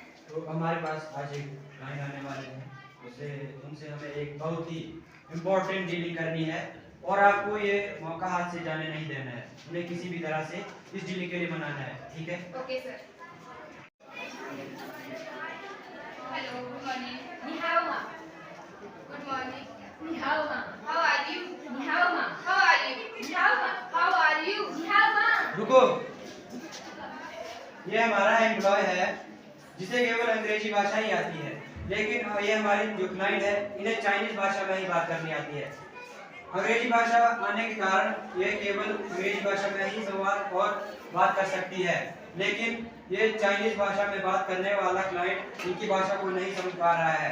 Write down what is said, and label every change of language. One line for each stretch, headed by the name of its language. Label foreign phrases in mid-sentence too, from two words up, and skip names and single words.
Hindi: तो हमारे पास आज एक क्लाइंट आने वाले हैं, उनसे हमें एक बहुत ही
English: important dealing
Hindi: करनी है और आपको ये मौका हाथ से जाने नहीं देना है। उन्हें किसी भी तरह से इस डीलिंग के लिए मनाना है, ठीक है?
English: OK sir. Hello, good morning.
Chinese: 你好吗.
English: Good morning.
Chinese: 你好吗.
English: How are you?
Chinese: 你好吗.
English: How are you?
Chinese: 你好吗.
English: How are you?
Chinese: 你好吗.
Hindi: रुको, ये हमारा एम्प्लॉय है जिसे केवल अंग्रेजी भाषा ही आती है, लेकिन ये हमारे जो क्लाइंट है इन्हें चाइनीज भाषा में ही बात करनी आती है। अंग्रेजी भाषा आने के कारण ये केवल अंग्रेजी भाषा में ही संवाद और बात कर सकती है, लेकिन ये चाइनीज भाषा में बात करने वाला क्लाइंट इनकी भाषा को नहीं समझ पा रहा है।